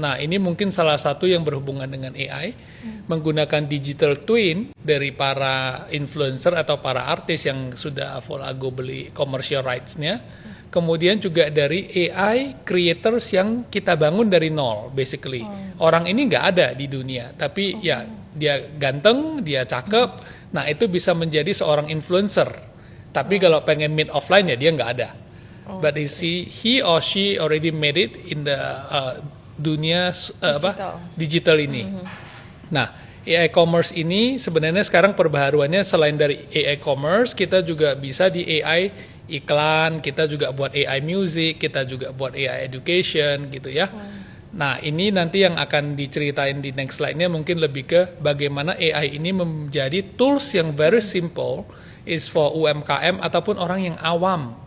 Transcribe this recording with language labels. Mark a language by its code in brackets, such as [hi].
[id] Nah, ini mungkin salah satu yang berhubungan dengan AI, menggunakan digital twin dari para influencer atau para artis yang sudah Volago beli commercial rights-nya. Kemudian juga dari AI creators yang kita bangun dari 0, basically. Orang ini nggak ada di dunia, tapi ya dia ganteng, dia cakep. Nah, itu bisa menjadi seorang influencer. Tapi kalau pengen [en] meet offline [id] ya dia nggak ada. [en] But he or she already made it in the [id] dunia digital ini. Nah, AI commerce ini sebenarnya sekarang perbaharuannya selain dari AI commerce, kita juga bisa di AI iklan, kita juga buat AI music, kita juga buat AI education gitu ya. Nah, ini nanti yang akan diceritain di next slide-nya mungkin lebih ke bagaimana AI ini menjadi tools yang [en] very simple is for [id] UMKM ataupun orang yang awam.